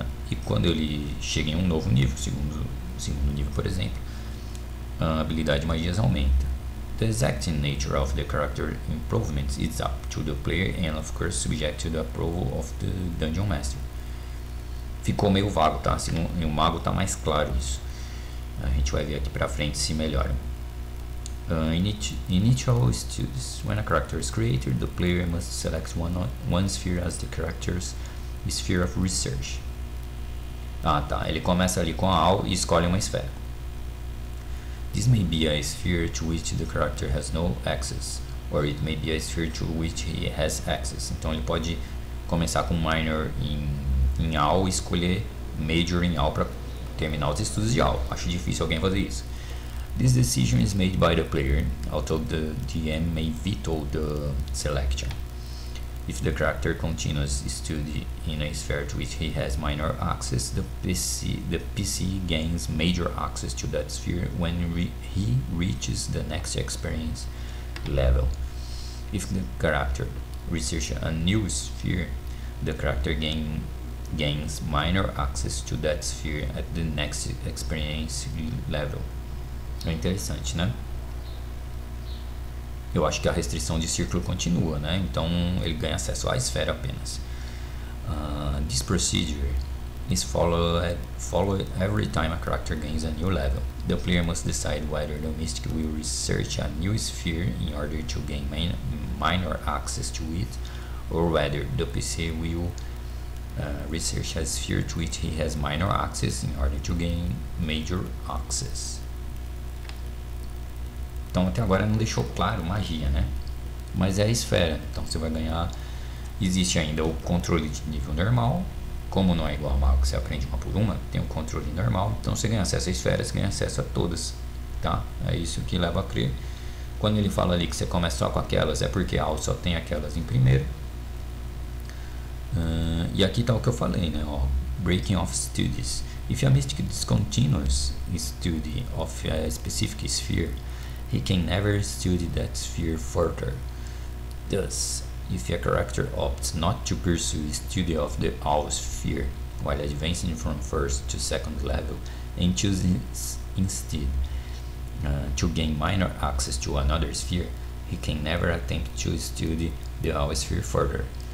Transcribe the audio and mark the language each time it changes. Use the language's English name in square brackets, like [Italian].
[Portuguese] E quando ele chega em um novo nível, segundo nível, por exemplo, a habilidade de magias aumenta. [English] The exact nature of the character improvements is up to the player and of course subject to the approval of the Dungeon Master. [Portuguese] Ficou meio vago, tá? O mago tá mais claro isso. A gente vai ver aqui pra frente se melhora. [English] Initial studies. When a character is created, the player must select one sphere as the character's sphere of research. [Portuguese] Ah, tá. Ele começa ali com a AU e escolhe uma esfera. [English] This may be a sphere to which the character has no access, or it may be a sphere to which he has access. [Portuguese] Então ele pode começar com minor em AU e escolher major em AU para terminar os estudos de AU. Acho difícil alguém fazer isso. [English] This decision is made by the player, although the DM may veto the selection. If the character continues study in a sphere to which he has minor access, the PC gains major access to that sphere when he reaches the next experience level. If the character researches a new sphere, the character gains minor access to that sphere at the next experience level. [Portuguese] É interessante, né? Eu acho que a restrição de círculo continua, né? Então ele ganha acesso à esfera apenas. [English] This procedure is followed every time a character gains a new level. The player must decide whether the mystic will research a new sphere in order to gain minor access to it, or whether the PC will research a sphere to which he has minor access in order to gain major access. [Portuguese] Então até agora não deixou claro magia, né? Mas é a esfera, então você vai ganhar. Existe ainda o controle de nível normal. Como não é igual ao mago, que você aprende uma por uma, tem o controle normal. Então você ganha acesso à esfera, você ganha acesso a todas, tá? É isso que leva a crer. Quando ele fala ali que você começa só com aquelas, é porque a AU só tem aquelas em primeiro. E aqui tá o que eu falei, né? Ó, [English] breaking off studies. If a mystic discontinues study of a specific sphere, he can never study that sphere further. Thus, if a character opts not to pursue study of the AU sphere while advancing from first to second level and chooses instead to gain minor access to another sphere, he can never attempt to study the AU sphere further.